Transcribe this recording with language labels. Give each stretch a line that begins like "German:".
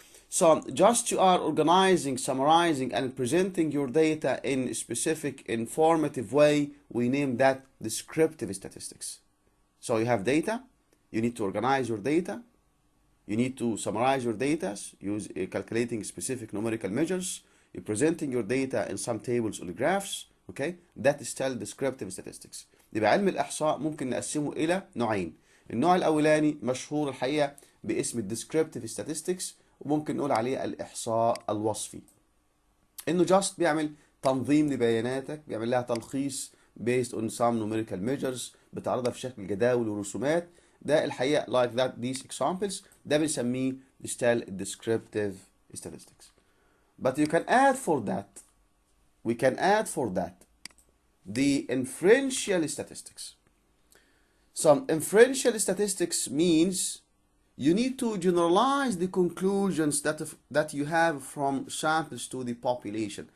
English: So just you are organizing, summarizing, and presenting your data in a specific informative way, we name that descriptive statistics. So you have data, you need to organize your data, you need to summarize your data, calculating specific numerical measures, you're presenting your data in some tables or graphs. Okay, that is still descriptive statistics.
Arabic: يبقى علم الإحصاء ممكن نقسمه إلى نوعين. النوع الأولاني مشهور الحقيقة باسم descriptive statistics، وممكن نقول عليه الإحصاء الوصفي. إنه just بيعمل تنظيم لبياناتك، بيعمل لها تلخيص
English: based on some numerical measures،
Arabic: بتعرضها في شكل جداول ورسومات. ده الحقيقة
English: like that these examples
Arabic: ده بنسميه
English: still descriptive statistics. But you can add for that. We can add for that the inferential statistics. Some inferential statistics means you need to generalize the conclusions that you have from samples to the population.